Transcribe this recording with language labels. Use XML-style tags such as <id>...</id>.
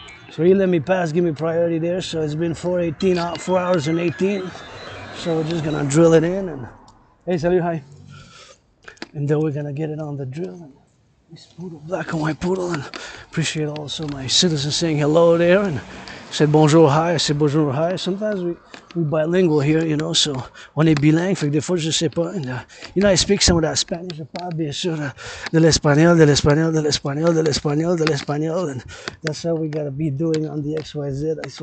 <en>So he let me pass, give me priority there. So it's been 4:18, 4 hours and 18. So we're just gonna drill it in, and hey, salut, hi. And then we're gonna get it on the drill. And this poodle, black and white poodle, and appreciate also my citizens saying hello there, and said bonjour, hi. I said bonjour, hi. Sometimes we bilingual here, you know, so</en> <fr>on est bilingue, fait que des fois je sais pas.</fr> <en>And, you know, I speak some of that Spanish.</en> <fr>Je parle bien sûr de l'espagnol,</fr> <en>and that's how we gotta be doing on the XYZ.</en>